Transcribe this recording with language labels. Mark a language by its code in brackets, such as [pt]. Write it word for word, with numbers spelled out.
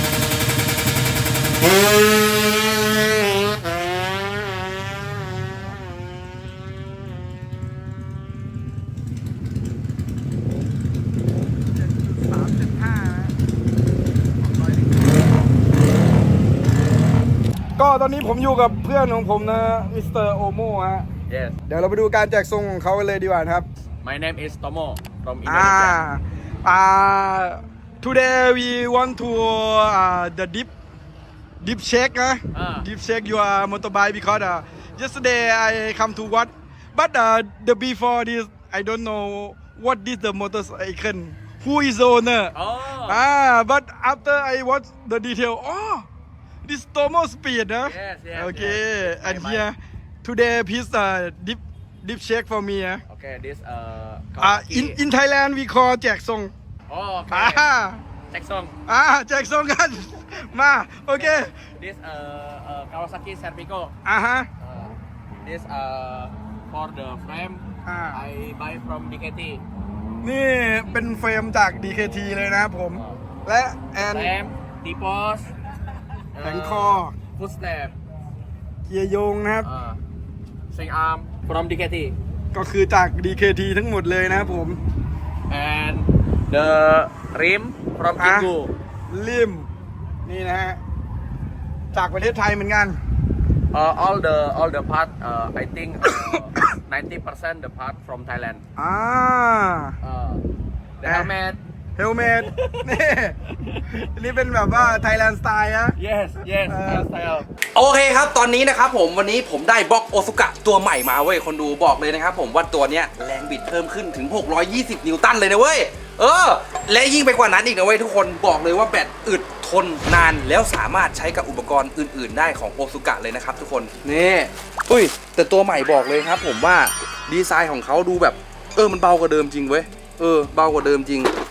[th] สามจุดห้านะ ก็ตอนนี้ผมอยู่กับเพื่อนของผมนะมิสเตอร์โอโมฮะ [en] Yes. [th] เดี๋ยวเราไปดูการแจกทรงของเขากันเลยดีกว่านะครับ [en] My name is Tomo from อ่า Indonesia. อ่า today we want to uh, the deep deep check นะ อ่า deep check your motorbike because uh, yesterday I come to what but uh, the before this I don't know what is the motorcycle who is the owner Oh. Ah, but after I watch the detail, oh, this Tomo speed, huh? Yes, yes, Okay, yes. and I buy. here today please uh, deep deep check for me, huh? Okay. This uh. Uh, Kawasaki. in in Thailand we call แจกทรง Oh. อ่า Okay. Take song. [th] อ่าแจกทรงกัน มาโอเค [en] This uh, uh Kawasaki Serpico. อ่าฮะ Uh, this uh for the frame. Ah. I buy from ดี เค ที. [th] นี่เป็นเฟรมจาก ดี เค ที เลยนะครับผม อ่า และ and [en] Frame, tipos, [th] แผงคอ [en] footstep, [th] เกียร์โยงนะครับ [en] uh, swing arm from ดี เค ที. [th] ก็คือจาก ดี เค ที ทั้งหมดเลยนะครับผม [en] And the rim from อ่ะ Kinggu. [th] ริมนี่นะฮะ จากประเทศไทยเหมือนกัน [en] Uh, all the all the part uh, I think ninety percent the part from Thailand. อ่า Uh, the Ah. helmet. [th] เฮลเมตนี่นี่เป็นแบบว่าไทยแลนด์สไตล์นะ [en] Yes, yes, Ah. hairstyle. [th] โอเคครับตอนนี้นะครับผมวันนี้ผมได้บล็อกโอซุกะตัวใหม่มาเว้ยคนดูบอกเลยนะครับผมว่าตัวเนี้ยแรงบิดเพิ่มขึ้นถึง หกร้อยยี่สิบ นิวตันเลยนะเว้ยเออ และยิ่งไปกว่านั้นอีกนะเว้ยทุกคนบอกเลยว่าแบตอึดทนนานแล้วสามารถใช้กับอุปกรณ์อื่นๆได้ของโอซุกะเลยนะครับทุกคนนี่อุ้ยแต่ตัวใหม่บอกเลยครับผมว่าดีไซน์ของเขาดูแบบเออมันเบากว่าเดิมจริงเว้ยเออเบากว่าเดิมจริง